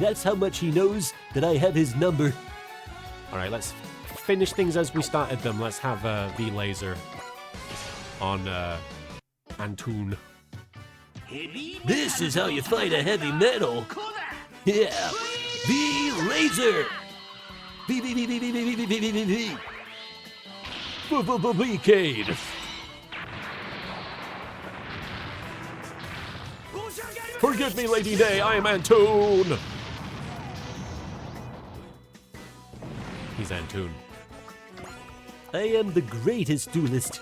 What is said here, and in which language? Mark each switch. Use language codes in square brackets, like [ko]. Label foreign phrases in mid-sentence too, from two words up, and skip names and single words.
[en] That's how much he knows that I have his number. Alright, let's finish things as we started them. Let's have V-Laser on Antoon. This is how you fight a heavy metal. Yeah. V-Laser. V-V-V-V-V-V-V-V-V-V. V-V-V-V-Cade. Forgive me, Lady Day, I am Antoon! He's Antoon. I am the greatest duelist.